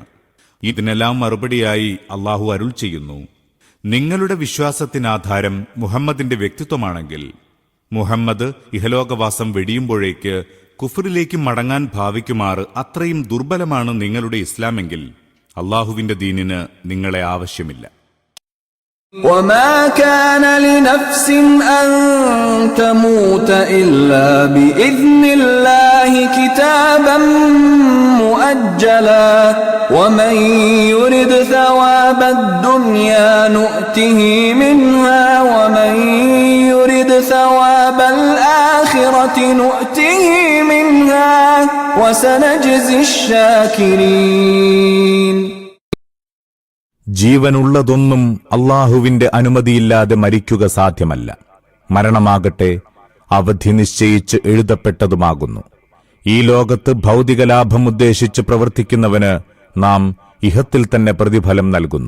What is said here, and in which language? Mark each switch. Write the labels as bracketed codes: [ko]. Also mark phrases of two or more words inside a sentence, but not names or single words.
[ml] ഇതിനെല്ലാം മറുപടിയായി അല്ലാഹു അരുൾ ചെയ്യുന്നു, നിങ്ങളുടെ വിശ്വാസത്തിനാധാരം മുഹമ്മദിന്റെ വ്യക്തിത്വമാണെങ്കിൽ മുഹമ്മദ് ഇഹലോകവാസം വെടിയുമ്പോഴേക്ക് കുഫറിലേക്ക് മടങ്ങാൻ ഭാവിക്കുമാറ് അത്രയും ദുർബലമാണ് നിങ്ങളുടെ ഇസ്ലാമെങ്കിൽ അല്ലാഹുവിന്റെ ദീനിന് നിങ്ങളെ ആവശ്യമില്ല. [ar] وَمَا كَانَ لِنَفْسٍ أَن تَمُوتَ إِلَّا بِإِذْنِ اللَّهِ كِتَابًا مُؤَجَّلًا وَمَن يُرِدْ ثَوَابَ الدُّنْيَا نُؤْتِهِ مِنْهَا وَمَن يُرِدْ ثَوَابَ الْآخِرَةِ نُؤْتِهِ مِنْهَا وَسَنَجْزِي الشَّاكِرِينَ. [ml] ജീവനുള്ളതൊന്നും അല്ലാഹുവിന്റെ അനുമതിയില്ലാതെ മരിക്കുക സാധ്യമല്ല. മരണമാകട്ടെ അവധി നിശ്ചയിച്ച് എഴുതപ്പെട്ടതുമാകുന്നു. ഈ ലോകത്ത് ഭൗതിക ലാഭം ഉദ്ദേശിച്ച് പ്രവർത്തിക്കുന്നവന് നാം ഇഹത്തിൽ തന്നെ പ്രതിഫലം നൽകുന്നു.